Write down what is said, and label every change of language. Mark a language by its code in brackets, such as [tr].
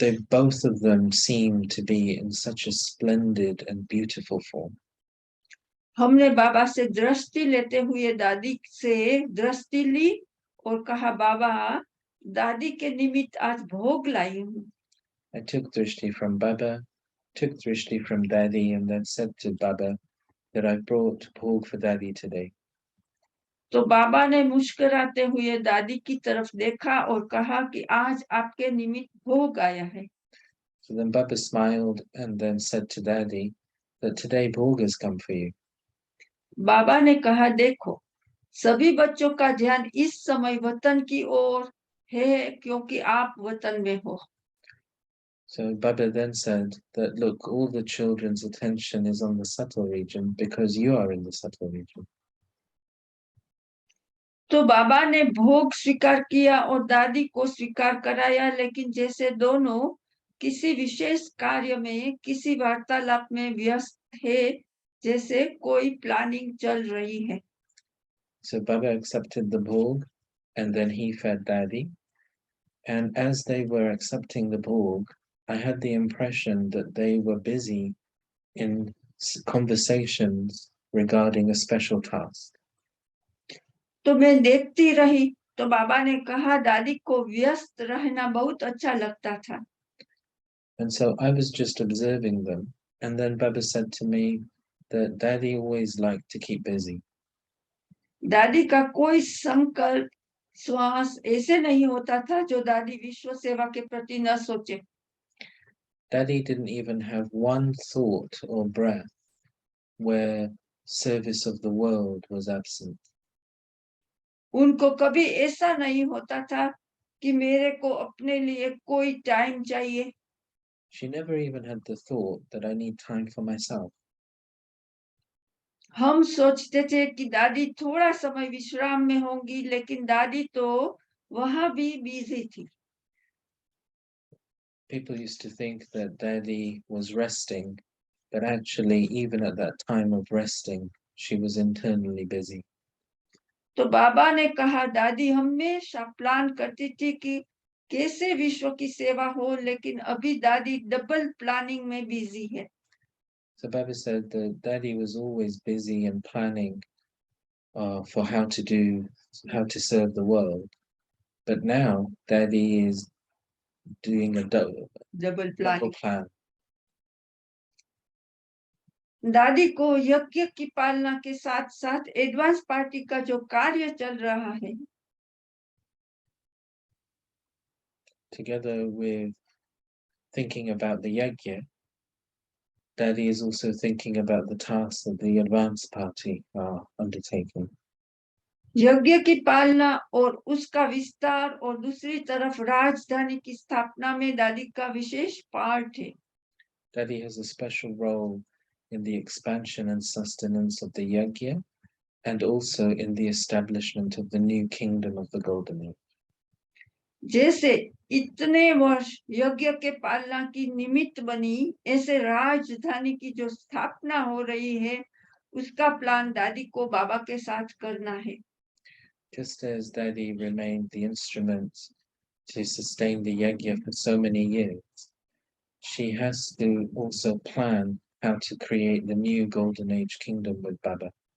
[en] Both of them seemed to be in such a splendid and beautiful form. [hi] हमने बाबा से दृष्टि लेते हुए दादी से दृष्टि ली और कहा, बाबा दादी के निमित्त आज भोग लाई हूँ. [en] I took drishti from Baba, took drishti from Daddy, and then said to Baba that I brought bhog for Daddy today. [hi] तो बाबा ने मुस्कुराते हुए दादी की तरफ देखा और कहा कि आज आपके निमित्त भोग आया है. [en] So then Baba smiled and then said to Daddy that today bhog has come for you. [hi] बाबा ने कहा, देखो सभी बच्चों का ध्यान इस समय वतन की ओर है क्योंकि आप वतन में हो. [en] So Baba then said that, look, all the children's attention is on the subtle region because you are in the subtle region. [hi] तो बाबा ने भोग स्वीकार किया और दादी को स्वीकार कराया, लेकिन जैसे दोनों किसी विशेष कार्य में, किसी वार्तालाप में व्यस्त है, जैसे कोई प्लानिंग चल रही है. [en] So Baba accepted the bhog and then he fed Daddy. And as they were accepting the bhog, I had the impression that they were busy in conversations regarding a special task. [hi] तो मैं देखती रही तो बाबा ने कहा, दादी को व्यस्त रहना बहुत अच्छा लगता था. [en] And so I was just observing them. And then Baba said to me that Daddy always liked to keep busy. [hi] दादी का कोई संकल्प श्वास ऐसे नहीं होता था जो दादी विश्व सेवा के प्रति न सोचे. [en] Daddy didn't even have one thought or breath where service of the world was absent. [hi] उनको कभी ऐसा नहीं होता था कि मेरे को अपने लिए कोई टाइम चाहिए. [en] She never even had the thought that I need time for myself. [hi] हम सोचते थे कि दादी थोड़ा समय विश्राम में होंगी, लेकिन दादी तो वहां भी बिजी थी. [en] People used to think that Daddy was resting, but actually, even at that time of resting, she was internally busy. [hi] तो बाबा ने कहा, दादी हमेशा प्लान करती थी कि कैसे विश्व की सेवा हो, लेकिन अभी दादी डबल प्लानिंग में बिजी है. [en] So Baba said that Daddy was always busy and planning for how to serve the world, but now Daddy is doing a double double planning. plan. [hi] दादी को यज्ञ की पालना के साथ साथ एडवांस पार्टी का जो कार्य चल रहा है, [en] together with thinking about the yajna, Daddy is also thinking about the tasks that the advance party are undertaking. [hi] यज्ञ की पालना और उसका विस्तार और दूसरी तरफ राजधानी की स्थापना में दादी का विशेष पार्ट है. [en] Daddy has a special role in the expansion and sustenance of the yajna and also in the establishment of the new kingdom of the Golden Age. [hi] जैसे इतने वर्ष यज्ञ के पालना की निमित्त बनी, ऐसे राजधानी की जो स्थापना हो रही है, उसका प्लान दादी को बाबा के साथ करना है. [en] Just as Daddy remained the instrument to sustain the yajna for so many years, she has to also plan how to create the new Golden Age kingdom with Baba.